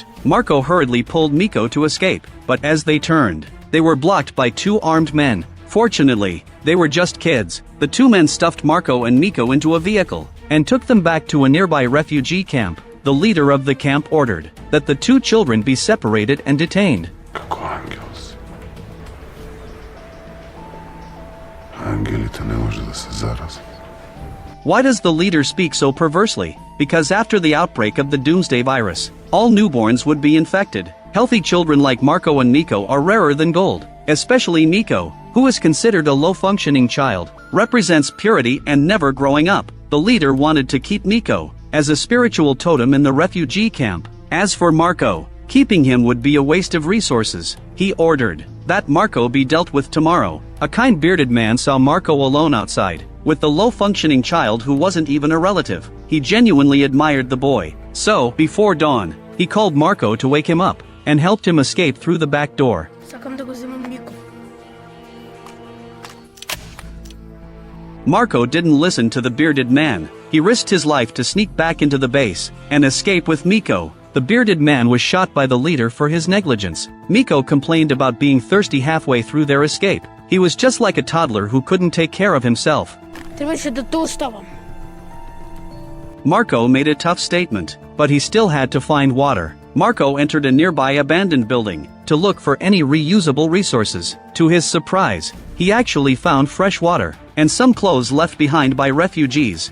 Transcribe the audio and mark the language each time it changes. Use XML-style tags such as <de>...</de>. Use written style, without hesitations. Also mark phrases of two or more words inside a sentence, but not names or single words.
<en>Marco hurriedly pulled Miko to escape, but as they turned, they were blocked by two armed men. Fortunately, they were just kids. The two men stuffed Marco and Miko into a vehicle, and took them back to a nearby refugee camp. The leader of the camp ordered that the two children be separated and detained.</en> <mk>Како ангел си. Ангелите не може да се заразат.</mk> <en>Why does the leader speak so perversely? Because after the outbreak of the doomsday virus, all newborns would be infected. Healthy children like Marco and Miko are rarer than gold. Especially Miko, who is considered a low-functioning child, represents purity and never growing up. The leader wanted to keep Miko as a spiritual totem in the refugee camp. As for Marco, keeping him would be a waste of resources. He ordered that Marco be dealt with tomorrow. A kind bearded man saw Marco alone outside, with the low-functioning child who wasn't even a relative. He genuinely admired the boy. So, before dawn, he called Marco to wake him up, and helped him escape through the back door.</en> <mk>Сакам да го земам Мико.</mk> <en>Marco didn't listen to the bearded man. He risked his life to sneak back into the base, and escape with Miko. The bearded man was shot by the leader for his negligence. Miko complained about being thirsty halfway through their escape. He was just like a toddler who couldn't take care of himself.</en> <mk>Трябваше да те оставам.</mk> <en>Marco made a tough statement, but he still had to find water. Marco entered a nearby abandoned building to look for any reusable resources. To his surprise, he actually found fresh water and some clothes left behind by refugees.</en>